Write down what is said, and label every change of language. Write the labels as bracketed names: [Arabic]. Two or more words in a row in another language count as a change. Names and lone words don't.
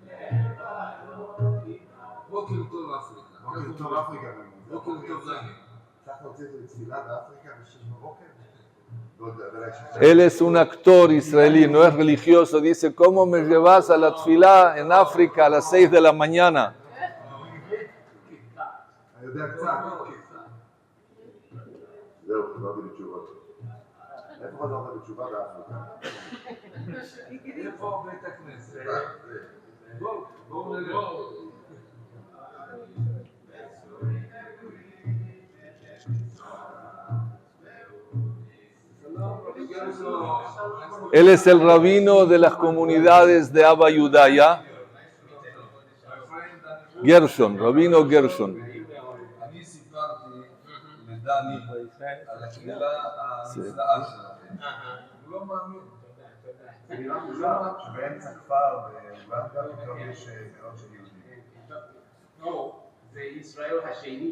[Hebrew] בוקר טוב אפריקה. בוקר טוב אפריקה. בוקר טוב לנו. צריך לצאת לתפילה באפריקה ב-6 בבוקר? [Spanish] Él es un actor israelí, no es religioso. Dice, ¿cómo me llevas a la tefilá en África a las 6 de la mañana? [Hebrew] אני יודע קצת. זהו, חזרתי לתשובות. איפה חזרת לתשובה באפריקה? איפה בית הכנסת? בואו נראה. [Spanish] Él es el rabino de las comunidades de Abba Yudaya. Gershon, rabino Gershon. [Hebrew] אני סיפרתי לדני על הקהילה הנפלאה שלכם. הוא לא מאמין. זה נראה מוזר שבאמצע כפר באוגנדה פתאום יש מאות של יהודים. לא, זה ישראל השני.